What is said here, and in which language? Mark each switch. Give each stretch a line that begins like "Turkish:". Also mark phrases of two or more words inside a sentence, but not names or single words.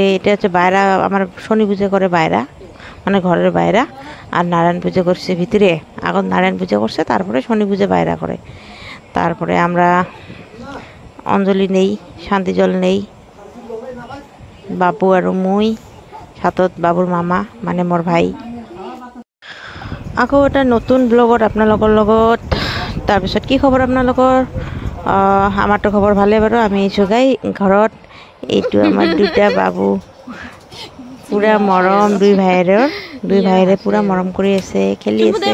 Bangla: এটা হচ্ছে বাইরা, আমার শনি পূজা করে বাইরা, মানে ঘরের বাইরা। আর নারায়ণ পুজো করছে ভিতরে, এখন নারায়ণ পুজো করছে, তারপরে শনি পূজা বাইরা করে। তারপরে আমরা অঞ্জলি নেই, শান্তি জল নেই।
Assamese: বাবু আর মুই সাতত বাবুর মামা মানে মোর ভাই। আকৌ এটা নতুন ব্লগত আপোনালোকৰ লগত। তাৰপিছত কি খবৰ আপোনালোকৰ? আমাৰতো খবৰ ভালে বাৰু। আমি চুগাই ঘৰত। এইটো আমাৰ দুটা বাবু, পুৰা মৰম। দুই ভাইৰে পুৰা মৰম কৰি আছে, খেলি আছে।